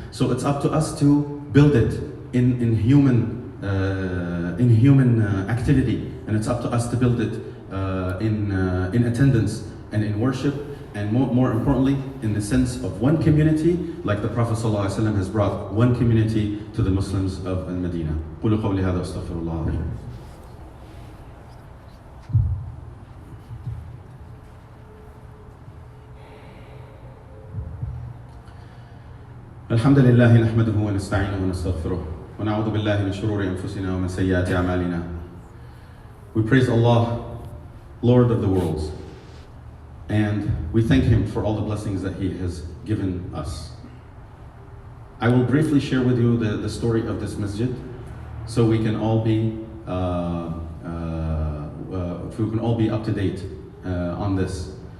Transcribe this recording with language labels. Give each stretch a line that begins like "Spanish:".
English: So it's up to us to build it in human activity, and it's up to us to build it in attendance and in worship, and more importantly, in the sense of one community, like the Prophet ﷺ has brought one community to the Muslims of Medina.
Arabic: قولوا قولي هذا واستغفر الله العظيم. الحمد لله نحمده ونستعينه ونستغفره ونعوذ بالله من شرور أنفسنا ومن سيئات أعمالنا.
English: We praise Allah, Lord of the worlds, and we thank Him for all the blessings that He has given us. I will briefly share with you the story of this masjid, so we can all be up to date on this.